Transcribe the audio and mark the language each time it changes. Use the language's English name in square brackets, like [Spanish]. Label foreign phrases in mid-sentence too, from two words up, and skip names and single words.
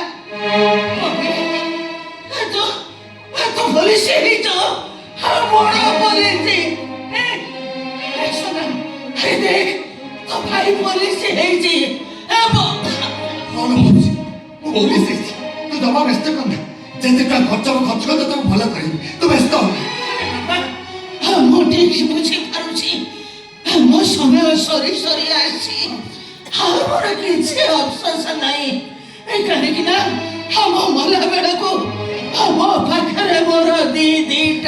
[Bangla] ববি, এত পুলিশে হইতো, আর বড় পুলিশে। শোনা, আরে দেখ, তো ভাই পুলিশে হয়েছে। [Odia] କଣ କହୁଛି? ମୁଁ ପୋଲିସ ହେଇଛି। ତୁ ଜମା ବ୍ୟସ୍ତ କରନା। ଯେତେ ଟଙ୍କା ଖର୍ଚ୍ଚ ହବ ଖର୍ଚ୍ଚ କରି ତତେ ମୁଁ ଭଲ କରିବି। ତୁ ବ୍ୟସ୍ତ ହନା। ମୁଁ ଠିକ ବୁଝିପାରୁଛି, ମୋ ସମୟ ସରି ସରି ଆସିଛି। ଆଉ ମୋର କିଛି ଅଫସୋସ ନାହିଁ, କାହିଁକି ନା ଆମ ମଲା ବେଳକୁ ଆମ ପାଖରେ ମୋର ଦିଟା